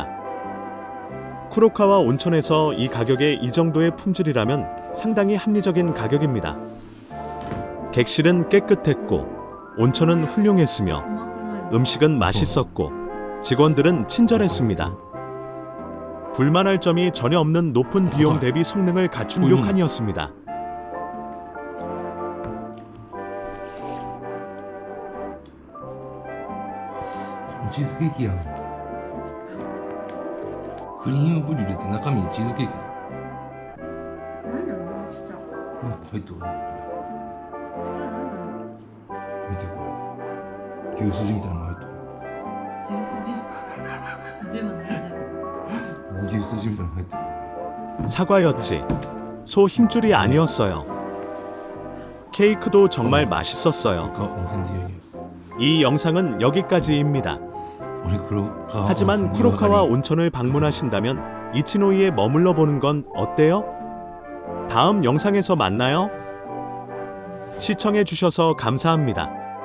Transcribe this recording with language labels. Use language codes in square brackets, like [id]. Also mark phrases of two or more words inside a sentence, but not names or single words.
[ko] 쿠로카와 온천에서 이 가격에 이 정도의 품질이라면 상당히 합리적인 가격입니다. 객실은 깨끗했고 온천은 훌륭했으며 음식은 맛있었고 직원들은 친절했습니다. 불만할 점이 전혀 없는 높은 비용 대비 성능을 갖춘 료칸이었습니다. [ja] チーズケーキやん。クリームブリュレって中身にチーズケーキだ。なんか入ってる。見てこれ。牛すじみたいなのが入ってる。牛すじではないだろう。牛すじみたいなのが入ってる。 [ko] 사과였지. 소 힘줄이 아니었어요. 케이크도 정말 맛있었어요. [ja] 温泉で言うよ。 [ko] 이 영상은 여기까지입니다. [ja] 俺黒川 [ko] 하지만 쿠로카와 온천을 방문하신다면 이치노이에 머물러 보는 건 어때요? 다음 영상에서 만나요. 시청해 주셔서 감사합니다.